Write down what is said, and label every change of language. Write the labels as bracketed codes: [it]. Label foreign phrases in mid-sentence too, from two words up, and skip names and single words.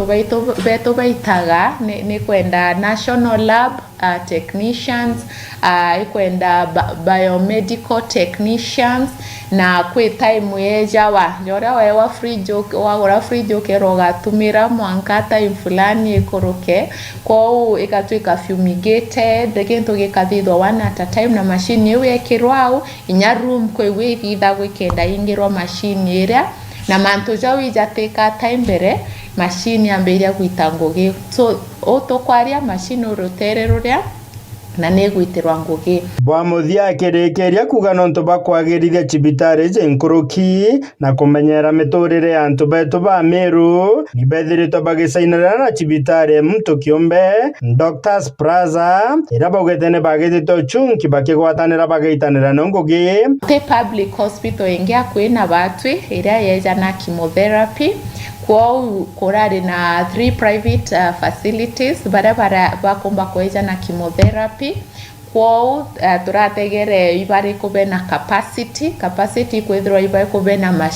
[mer] beto baitaga ni kwenda [en] national lab technicians [mer] ikwenda [en] biomedical technicians [mer] na kwi time yeja wa jora wa fridge wa fridge keroga tumira mwanka time fulani ikoroke kwa ikatwika fumigated gento gikathithwa [en] one at a time [mer] na machine yeu ekirwao inya room kwe withitha gwikenda ingirwa machine iria na mantu jau ijateka time mbere machine amberia gwita ngugi so otokwaria machine urutere ruria na negwitirwa ngugi bwa muthia akirikiria kuga nontu bakwagirithia cibitari nkuruki na kumenyera miturire ya antu betu ba Meru ni bethiritwo bagicainana na cibitari mtu kiumbe Doctors Plaza ira baugete ne bagithitwo chunki bakigwatanira bagaitanira no ngugi [en] the public hospital [mer] ingia kwina batwi ira yeja na chemotherapy kwa kurari na 3 [en] private facilities [mer] barabara bakomba kweja na chemotherapy kwa turategere ibari kube na capacity kwethirwa ibari kube na